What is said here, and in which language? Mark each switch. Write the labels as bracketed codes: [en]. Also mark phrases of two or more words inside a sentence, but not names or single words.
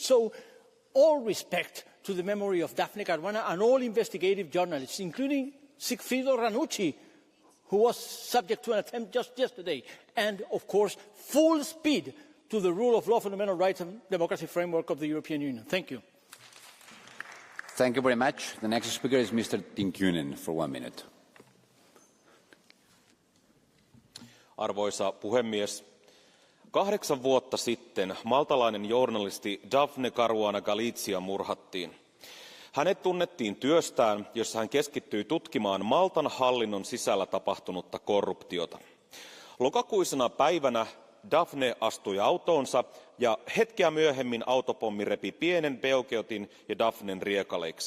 [en] So all respect to the memory of Daphne Caruana and all investigative journalists, including Sigfrido Ranucci, who was subject to an attempt just yesterday, and of course full speed to the rule of law, fundamental rights and democracy framework of the European Union. Thank you. Thank you very much. The next speaker is Mr. Tinkynen for 1 minute. [fi] Arvoisa puhemies, 8 vuotta sitten maltalainen journalisti Daphne Caruana Galizia murhattiin. Hänet tunnettiin työstään, jossa hän keskittyi tutkimaan Maltan hallinnon sisällä tapahtunutta korruptiota. Lokakuisena päivänä Daphne astui autoonsa ja hetkeä myöhemmin autopommi repi pienen Beokeotin ja Daphnen riekaleiksi.